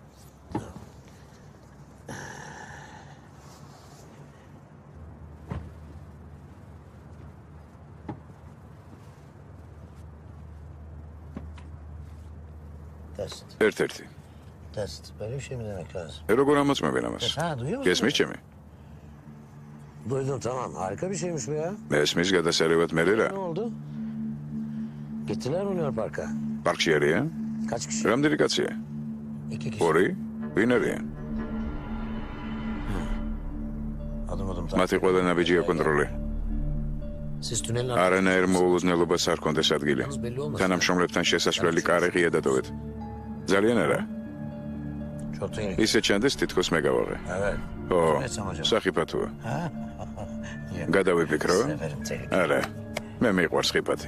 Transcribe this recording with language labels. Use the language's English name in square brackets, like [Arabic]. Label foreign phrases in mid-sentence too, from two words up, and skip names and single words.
[Georgian] ერთ-ერთი. როგორ ამოწმებენ ამას? გესმის ჩემი? [Turkish] Duydum, tamam. Harika bir şeymiş bu ya. [Georgian] Esmis გადასარევად მერე რა? [Turkish] Ne oldu? Gittiler mi Luna Park'a? [Georgian] პარკში არიან? [Turkish] Kaç kişi? [Georgian] რამდენი კაცია? [Turkish] 2 kişi. [Georgian] ორი? ვინ არიან? [Turkish] Adım. [Georgian] მათი ყველა ნაბიჯია კონტროლი. [Turkish] Siz tünelin [Georgian] არანაირ მოულოდნელობას არ კონდეს ადგილი. თანამშრომლებთან შესასვლელი კარი ღია დატოვეთ. ძალიან არა. ისე ჩანდეს თითქოს მე გავაღე. ო, სახიფათოა. გადავიფიქრო? არა. მე მიყვარს ხიფათი.